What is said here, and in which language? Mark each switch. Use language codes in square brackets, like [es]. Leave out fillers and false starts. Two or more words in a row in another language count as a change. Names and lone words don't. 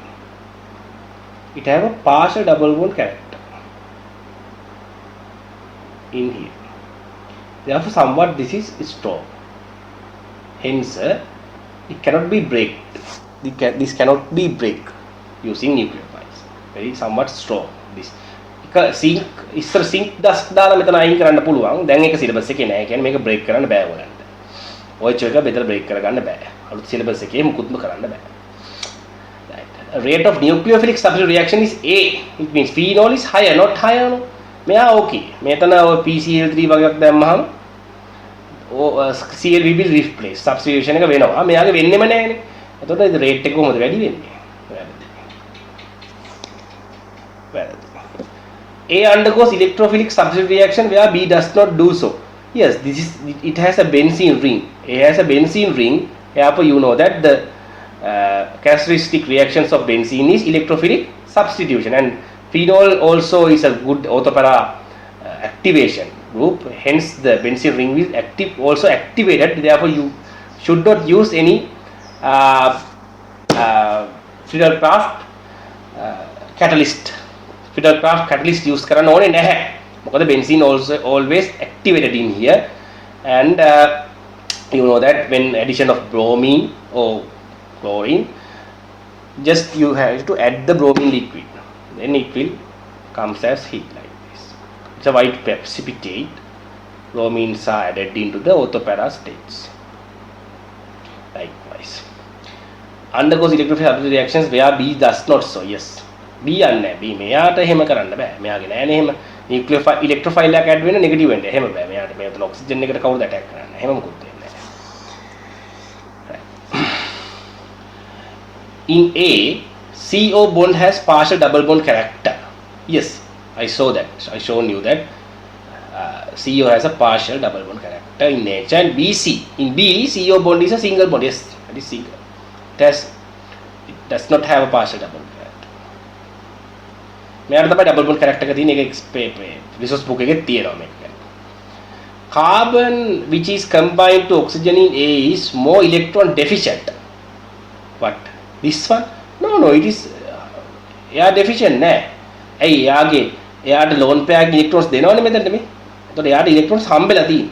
[en] It have a partial double bond character in here. Therefore, somewhat this is strong. Hence, it cannot be break. This cannot be break using nucleophiles. Very somewhat strong. This sink ඉස්සර sink dust [si] දාලා මෙතන අයින් කරන්න පුළුවන්. දැන් ඒක සිලබස් එකේ නෑ. කියන්නේ මේක break කරන්න බෑ ඔයගලන්ට. OH එක බෙදලා break කරගන්න බෑ. අලුත් සිලබස් එකේ මුකුත්ම කරන්න බෑ. [en] Right. Rate of nucleophilic substitution reaction is A. It means phenol is higher, not higher. No. [si] මෙයා okay. මෙතන ඔය PCl3 වගේක් දැම්මහම [en] CL will replace substitution [si] එක වෙනවා. මෙයාගේ වෙන්නෙම නෑනේ. එතකොට ඒ rate එක කොහොමද වැඩි වෙන්නේ? වැරදි. [en] A undergoes electrophilic substitution reaction where B does not do so. Yes, it has a benzene ring. A has a benzene ring. Therefore, you know that the characteristic reactions of benzene is electrophilic substitution, and phenol also is a good orthopara activation group. Hence, the benzene ring will also activated. Therefore, you should not use any Friedel-Crafts catalyst. Friedel-Crafts catalyst use [si] කරන්න ඕනේ නැහැ. [en] මොකද benzene also always activated in here, and you know that when addition of bromine or chlorine, just you have to add the bromine liquid, then it will comes as heat like this. It's a white precipitate. Bromines are added into the orthopara states. Likewise, undergoes electrophilic substitution reactions where B does not so. Yes, [si] B යන්නේ B මෙයාට එහෙම කරන්න බෑ. මෙයාගේ නෑනේ එහෙම [en] nucleophile electrophile [si] එකක් add වෙන negative වෙන්න. එහෙම බෑ. මෙයාට මෙතන oxygen එකට කවුරුද attack කරන්නේ? එහෙම මොකුත් වෙන්නේ නෑ. [en] In A, CO bond has partial double bond character. Yes, I saw that. I shown you that CO has a partial double bond character in nature. And BC, in B, CO bond is a single bond. Yes, that is single. It does not have a partial double bond character. [si] මෙයාට තමයි [en] double bond character [si] එක තියෙන එක [en] resource book [si] එකේ තියෙනවා මේක. [en] Carbon which is combined to oxygen in A is more electron deficient. What? This one? No, it is deficient නෑ. [si] ඇයි යාගේ එයාට [en] lone pair electrons [si] දෙනවනේ මෙතනට මේ. එතකොට එයාට ඉලෙක්ට්‍රෝන්ස් හම්බෙලා තියෙන්නේ.